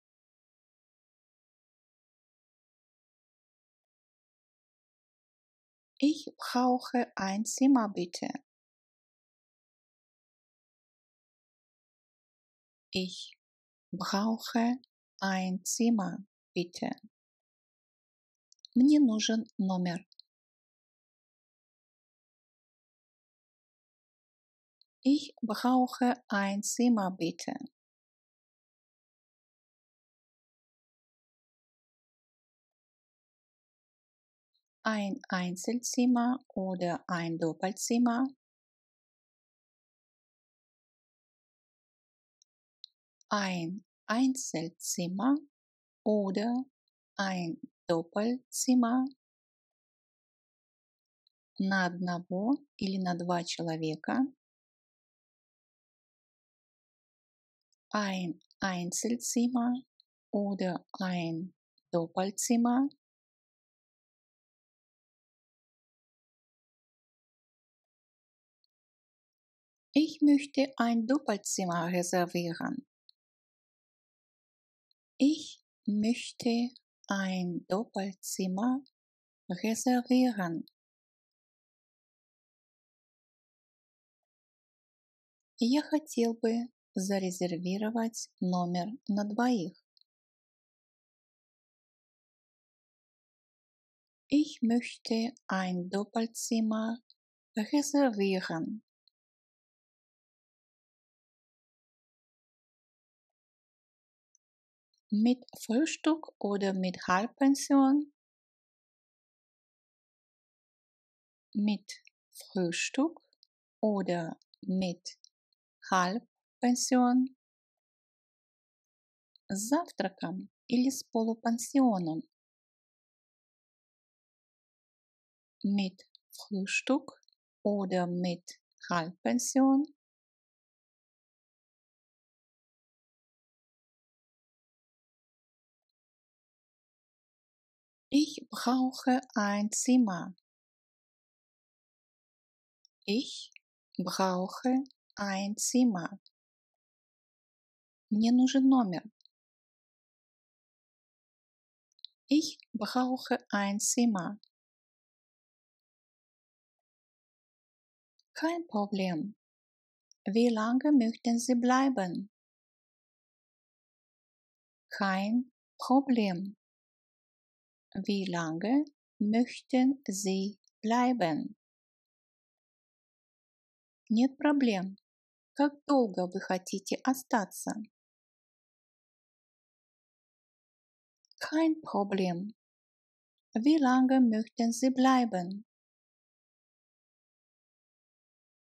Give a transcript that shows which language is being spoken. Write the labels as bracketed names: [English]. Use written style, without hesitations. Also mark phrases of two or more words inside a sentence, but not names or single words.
[German] Ich brauche ein Zimmer bitte. Ich brauche ein Zimmer bitte. [Russian] Мне нужен номер. [German] Ich brauche ein Zimmer bitte. Ein Einzelzimmer oder ein Doppelzimmer? Ein Einzelzimmer oder ein Doppelzimmer? [Russian] На одного или на 2 человека? [German] Ein Einzelzimmer oder ein Doppelzimmer? Ich möchte ein Doppelzimmer reservieren. Ich möchte ein Doppelzimmer reservieren. [Russian] Я хотел бы зарезервировать номер на двоих. [German] Ich möchte ein Doppelzimmer reservieren. Mit Frühstück oder mit Halbpension? Mit Frühstück oder mit Halbpension? [Russian] С завтраком или с полупансионом? [German] Mit Frühstück oder mit Halbpension? Ich brauche ein Zimmer. Ich brauche ein Zimmer. [Russian] Мне нужен номер. [German] Ich brauche ein Zimmer. Kein Problem. Wie lange möchten Sie bleiben? Kein Problem. Wie lange möchten Sie bleiben? [Russian] Нет проблем. Как долго вы хотите остаться? [German] Kein Problem. Wie lange möchten Sie bleiben?